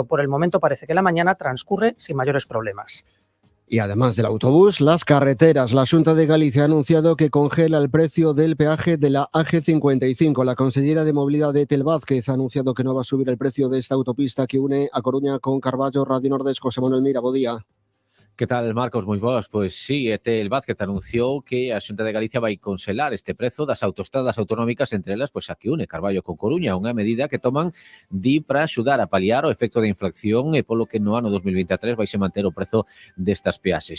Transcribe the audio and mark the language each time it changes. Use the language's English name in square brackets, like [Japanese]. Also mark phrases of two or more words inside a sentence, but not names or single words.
[Spanish] Por el momento parece que la mañana transcurre sin mayores problemas. Y además del autobús, las carreteras. La Xunta de Galicia ha anunciado que congela el precio del peaje de la AG55. La consellera de Movilidad, Etel Vázquez, ha anunciado que no va a subir el precio de esta autopista que une a Coruña con Carballo. [Galician] Radio Nordés, José Manuel Mira, bo día. ¿Qué tal, Marcos? Moi boas. Pois sí, Etel Vázquez anunciou que a Xunta de Galicia vai congelar este prezo das autoestradas autonómicas, entre elas pois a que une Carballo con Coruña, unha medida que toman para axudar a paliar o efecto da inflación e polo que no ano 2023 vai se manter o prezo destas peaxes.